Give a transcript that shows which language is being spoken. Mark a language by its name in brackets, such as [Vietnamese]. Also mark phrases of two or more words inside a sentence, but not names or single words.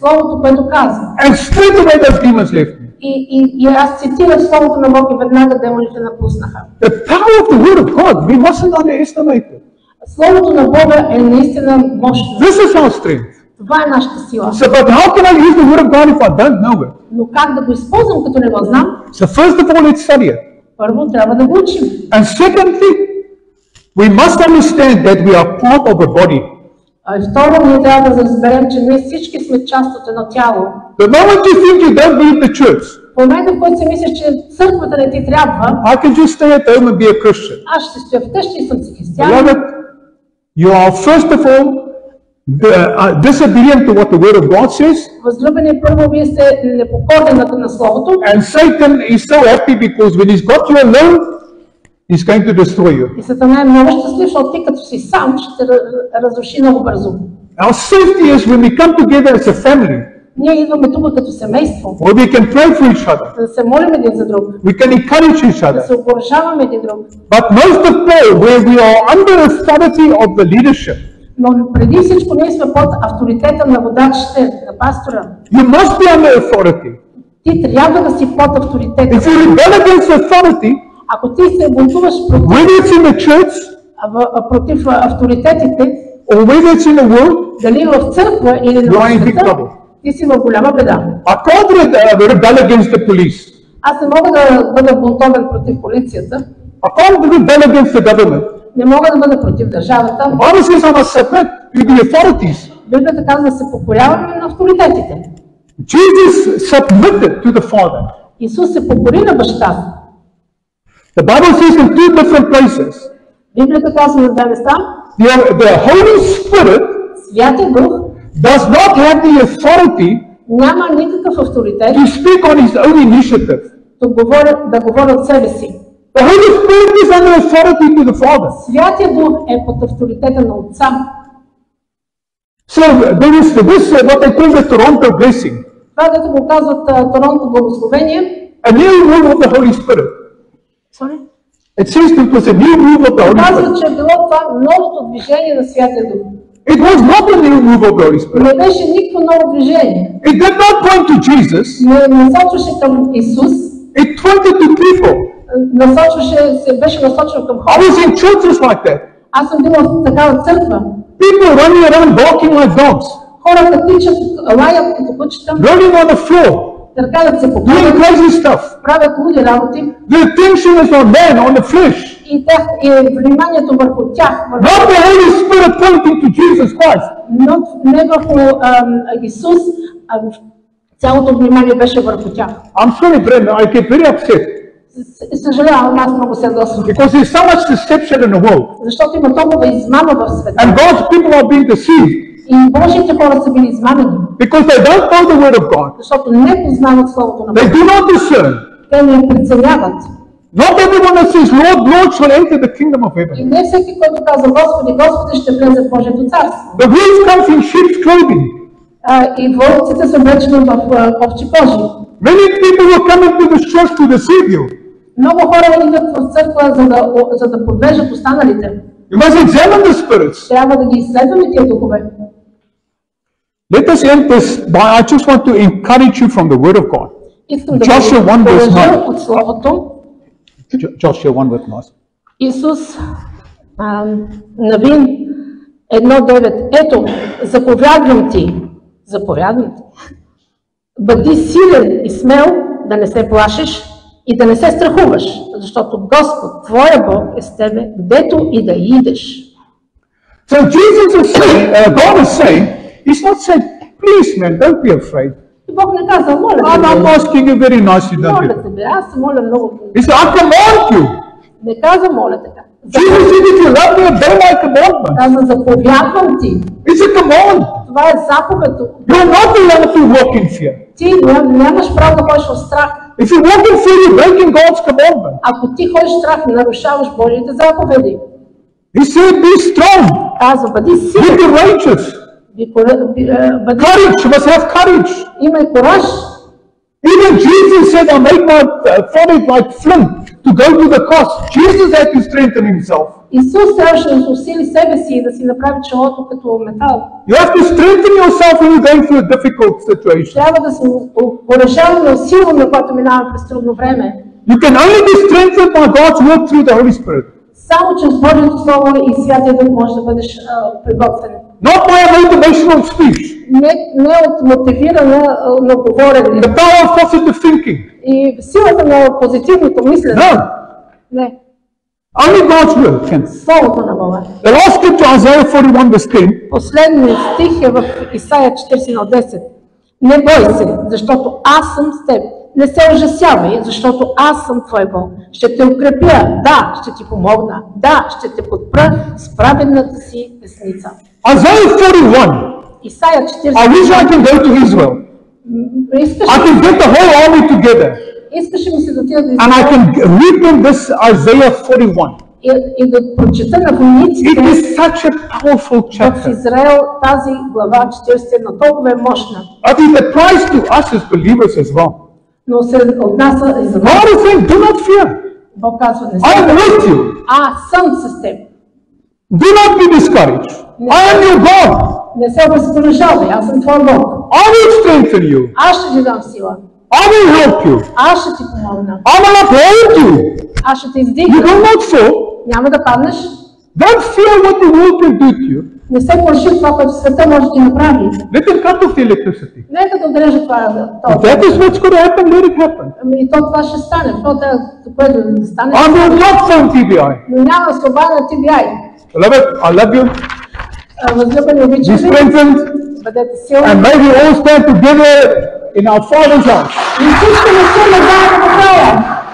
[Bulgarian] Словото, което казва. [English] And straight away those demons left me. [Bulgarian] И аз цитирах Словото на Бог и веднага демоните напуснаха. [English] The power of the Word of God, we mustn't underestimate it. [Bulgarian] Словото на Бога е наистина мощно. [English] This is our strength. [Bulgarian] Това е нашата сила. [English] So, but how can I use the Word of God if I don't know it? [Bulgarian] Но как да го използвам, като не го знам? [English] So first of all, let's study it. [Bulgarian] Първо трябва да го учим. [English] And secondly, we must understand that we are part of a body. [Bulgarian] А и второ, ние трябва да разберем, че ние всички сме част от едно тяло. [English] The moment you think you don't need the church, [Bulgarian] В момента, в който си мислиш, че църквата не ти трябва, [English] I can just stay at home and be a Christian. [Bulgarian] аз ще стоя вкъщи и съм си християнин. [English] Beloved, you are first of all disobedient to what the Word of God says, [Bulgarian] Възлюбени, първо вие сте непокорни на Словото. [English] and Satan is so happy because when he's got you alone, he's going to destroy you. [Bulgarian] И Сатана е много щастлив, защото ти като си сам ще разруши много бързо. [English] Our safety is when we come together as a family, [Bulgarian] Ние идваме тук като семейство, [English] where we can pray for each other, [Bulgarian] за да се молим един за друг, [English] we can encourage each [Bulgarian] да [English] other. [Bulgarian] се окуражаваме един друг. [English] But most of all, where we are under authority of the leadership, [Bulgarian] Но преди всичко ние сме под авторитета на водачите, на пастора. [English] You must be under authority. [Bulgarian] Ти трябва да си под авторитета. [English] If you rebel against authority, [Bulgarian] Ако ти се бунтуваш [English] whether it's in the church [Bulgarian] против авторитетите, [English] or whether it's in the world, [Bulgarian] дали в църква или [English] you are in [Bulgarian] в [English] big [Bulgarian] света, [English] trouble. [Bulgarian] ти си в голяма беда. [English] I can't rebel against the police. [Bulgarian] Аз не мога да бъда бунтовен против полицията, [English] I can't rebel against the government. [Bulgarian] не мога да бъда против държавата. [English] The Bible says I must submit to the authorities. [Bulgarian] Библията казва да се покоряваме на авторитетите. [English] Jesus submitted to the Father. [Bulgarian] Исус се покори на баща. [English] The Bible says in two different places, [Bulgarian] Библията казва на две места, [English] the Holy Spirit [Bulgarian] Святия Дух [English] does not have the authority [Bulgarian] няма никакъв авторитет [English] to speak on his own initiative. [Bulgarian] да говори от себе си. [English] The Holy Spirit is under authority to the Father. [Bulgarian] Святия Дух е под авторитета на Отца. [English] So there is this what they call the Toronto blessing, [Bulgarian] Това, дето го казват Торонто благословение, [English] a new move of the Holy Spirit. Sorry? It says it was a new move of the Holy [Bulgarian] Казва, [English] Spirit. [Bulgarian] че е било това новото движение на Святия Дух. [English] It was not a new move of the Holy Spirit. [Bulgarian] Не беше никакво ново движение. [English] It did not point to Jesus. [Bulgarian] Не насочваше към Исус, [English] It pointed to people. [Bulgarian] беше насочено към [English] I [Bulgarian] хора. [English] was in churches like that. [Bulgarian] Аз съм била в такава църква. [English] People running around barking like dogs, [Bulgarian] Хората тичат, лаят като кучета, [English] rolling on the floor, [Bulgarian] търкалят се по [English] doing [Bulgarian] пода, [English] crazy stuff. [Bulgarian] правят луди работи [English] The attention is on man, on the flesh. [Bulgarian] и вниманието върху тях, [English] Not the Holy Spirit pointing to Jesus Christ. [Bulgarian] но не върху Исус, а цялото внимание беше върху тях. [English] I'm sorry, Brenda, I get very upset [Bulgarian] Съжалявам, аз много се ядосвам, [English] because there's so much deception in the world. [Bulgarian] защото има толкова измама в света. [English] And God's people are being deceived [Bulgarian] И Божиите хора са били измамени, [English] because they don't know the Word of God. [Bulgarian] защото не познават Словото на [English] They [Bulgarian] Бога. [English] do not discern. [Bulgarian] Те не преценяват. [English] Not everyone that says, Lord, Lord, shall enter the kingdom of [Bulgarian] И [English] heaven. [Bulgarian] не всеки, който казва Господи, Господи, ще влезе в Божието царство. [English] The wolf comes in sheep's clothing. [Bulgarian] И вълците са облечени в овчи кожи. [English] Many people will come into this church to deceive you. [Bulgarian] Много хора идват в църква, за да подвеждат останалите. [English] You must examine the spirits. [Bulgarian] Трябва да ги изследваме тия духове. [English] Let us end this by, I just want to encourage you from the Word of God. [Bulgarian] Искам да [English] Joshua 1 [Bulgarian] ви [English] verse [Bulgarian] положа [English] 9. [Bulgarian] от Словото. [English] Joshua 1 verse 9. [Bulgarian] Исус, Навин 1.9. Ето, заповядвам ти, бъди силен и смел, да не се плашиш и да не се страхуваш, защото Господ, твоя Бог е с тебе, където и да идеш. [English] So Jesus is saying, God is saying, He's not saying, please man, don't be afraid. [Bulgarian] И Бог не каза, моля [English] I'm [Bulgarian] те, [English] asking you very nicely, don't [Bulgarian] моля [English] be [Bulgarian] те, бе, аз се моля много. [English] He said, I command you. [Bulgarian] Не каза, моля така. [English] Jesus said, if you love me, obey my commandment. [Bulgarian] Каза, заповядвам ти. [English] It's a command. [Bulgarian] Това е заповед. [English] You're not allowed to walk in fear. [Bulgarian] Ти нямаш право да ходиш в страх. [English] If you walk in fear, you're breaking God's commandment. [Bulgarian] Ако ти ходиш в страх, нарушаваш Божиите заповеди. [English] He said, be strong, [Bulgarian] Казва, бъди [English] be [Bulgarian] силен, [English] courageous. [Bulgarian] бъди, [English] Courage, you must have courage. [Bulgarian] имай кораж. [English] Even Jesus said, I make my forehead like flint to go to the cross. Jesus had to strengthen himself. [Bulgarian] Исус трябваше да усили себе си и да си направи челото като метал. [English] You have to strengthen yourself when you're going through a difficult situation. [Bulgarian] Трябва да се порешаваме усилваме, когато минаваме през трудно време. [English] You can only be strengthened by God's work through the Holy Spirit. [Bulgarian] Само чрез Божието Слово и Святия Дух може да бъдеш приготвен. [English] Not by a motivational speech. [Bulgarian] Не от мотивиране на говорене. [English] The power of positive thinking. [Bulgarian] И силата на позитивното мислене. [English] No. [Bulgarian] Не. [English] Only God's will can. [Bulgarian] Словото на Бога. [English] The last scripture, Isaiah 41 verse 10. [Bulgarian] Последният стих е в Исаия 41:10. Не бой се, защото аз съм с теб. Не се ужасявай, защото аз съм твой Бог. Ще те укрепя, да, ще ти помогна, да, ще те подпра с праведната си десница. [English] Isaiah 41. [Bulgarian] Исаия [English] I wish I [Bulgarian] 41. [English] can go to Israel. I can get the whole army together [Bulgarian] Искаше ми се да отида да [English] and I [Bulgarian] Израел [English] can read them this Isaiah 41. [Bulgarian] и да прочета на [English] It [Bulgarian] войниците [English] is such a powerful [Bulgarian] в [English] chapter. [Bulgarian] Израел тази глава 41 толкова е мощна, [English] I think it applies to us as believers as well. [Bulgarian] но се отнася и за нас. [English] God is saying, do not fear. [Bulgarian] Бог казва, не [English] I am [Bulgarian] се [English] with you. [Bulgarian] аз съм с теб. [English] Do not be discouraged. I am your God. [Bulgarian] Не се възположавай, аз съм твой Бог. [English] I will strengthen you. [Bulgarian] Аз ще ти дам сила. [English] I will help you. [Bulgarian] Аз ще ти помогна. [English] I will uphold you. [Bulgarian] Аз ще те [English] You [Bulgarian] издигна. [English] will not fall. [Bulgarian] Няма да паднеш. [English] Don't fear what the world can do to you. [Bulgarian] Не се плаши това, което света може да ти направи. [English] Let them cut off the electricity. [Bulgarian] Нека да отрежа това. [English] If that is what's going to happen, let it happen. [Bulgarian] Ами то това ще стане. Което да стане. [English] I will not phone TBI. [Bulgarian] Но няма слова на TBI. [English] Beloved, I love you. [Bulgarian] Възлюбени, [English] Be [Bulgarian] обичам ви. [English] strengthened. [Bulgarian] Бъдете силни. [English] And may we all stand together in our Father's house. [Bulgarian] И всички не се заедно до края.